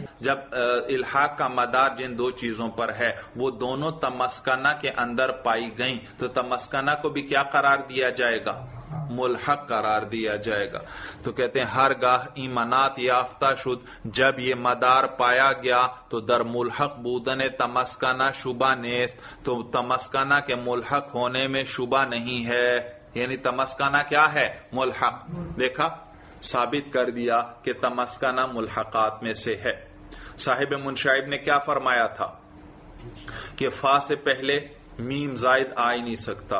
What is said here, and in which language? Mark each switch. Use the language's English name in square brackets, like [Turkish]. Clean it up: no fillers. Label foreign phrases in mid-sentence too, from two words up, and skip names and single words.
[Urdu] جب الحاق کا مدار جن دو چیزوں پر ہے وہ دونوں تمسکنہ کے اندر پائی گئیں تو تمسکنہ کو بھی کیا قرار دیا جائے گا؟ ملحق قرار دیا جائے گا. تو کہتے ہیں [Persian] ہرگاہ ایمانات یافتہ شد [Urdu] جب یہ مدار پایا گیا تو [Persian] در ملحق بودن تمسکنہ شبہ نیست. [Urdu] تو تمسکنہ کے ملحق ہونے میں شبہ نہیں ہے. یعنی تمسکنہ کیا ہے؟ ملحق. دیکھا ثابت کر دیا کہ تمسکنہ ملحقات میں سے ہے. صاحب منشائب نے کیا فرمایا تھا کہ فا سے پہلے میم زائد آ ہی نہیں سکتا.